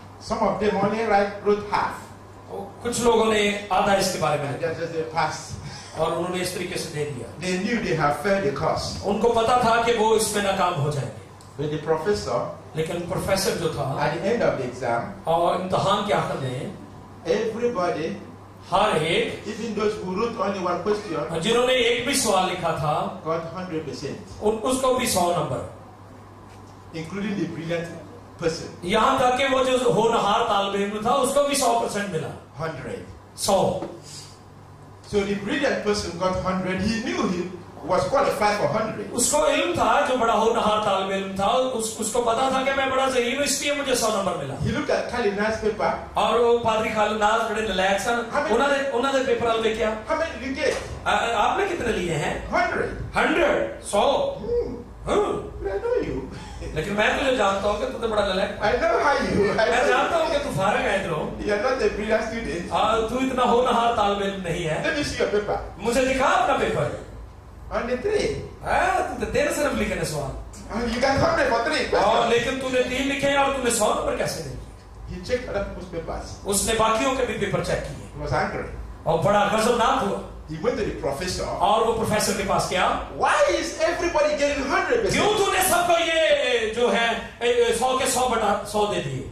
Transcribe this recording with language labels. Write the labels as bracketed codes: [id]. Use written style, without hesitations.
[en] Some of them only wrote half. [hi] कुछ लोगों ने आधा इसके बारे में. [en] Just a pass. [hi] और उन्होंने इस तरीके से दे दिया. [en] They knew they have failed the course. [hi] उनको पता था कि वो इसमें नाकाम हो जाएंगे. [en] But the professor, [hi] लेकिन प्रोफेसर जो था, [en] at the end of the exam, [hi] और इम्तिहान के आखिर में, [en] everybody, [hi] हर एक, [en] even those who wrote only one question, [hi] जिन्होंने एक भी सवाल लिखा था, [en] got 100%. [hi] उसको भी 100 number, [en] including the brilliant person. [hi] यहाँ तक कि वो जो होनहार तालिब इल्म था, उसको भी 100% मिला. [en] 100. [hi] 100. [en] So the brilliant person got 100. He knew he was qualified for 100. [hi] उसको इल्म था, जो बड़ा होनहार तालिब इल्म था, उसको पता था कि मैं बड़ा ज़हीन हूँ, इसलिए मुझे 100 नंबर मिला. [en] He looked at Kalina's paper. [hi] और वो पादरी खालिनास [pa] बड़े नलायक सन. [hi] उन्होंने पेपर हल में किया. [en] How many did you get? [hi] आपने कितने लिए हैं? [en] 100. [hi] 100. [en] I know you. [hi] लेकिन मैं तुझे जानता हूँ कि तू तो बड़ा नलायक. [en] I know how you. [hi] मैं जानता हूँ कि तू [pa] फारग है इधरों. [en] You are not a brilliant student. [hi] तू इतना होनहार तालिब इल्म नहीं है. [en] Let me see your paper. [hi] मुझे दिखा अपना पेपर. [en] On the 3. [hi] तू तो 13 सिर्फ [pa] लिखे ने सवाल. [en] You got 100 for 3 questions. [hi] लेकिन तूने 3 लिखे हैं और तूने 100 नंबर कैसे दिए? [en] He checked other people's papers. [hi] उसने बाकियों के भी पेपर चेक किए. [en] He was angry. [hi] और बड़ा गजबनाक हुआ. [en] He went to the professor. [hi] और वो प्रोफेसर के पास गया. [en] Why is everybody getting 100%? [hi] क्यों तूने सबको ये जो है 100 के 100 बटा 100 दे दिए?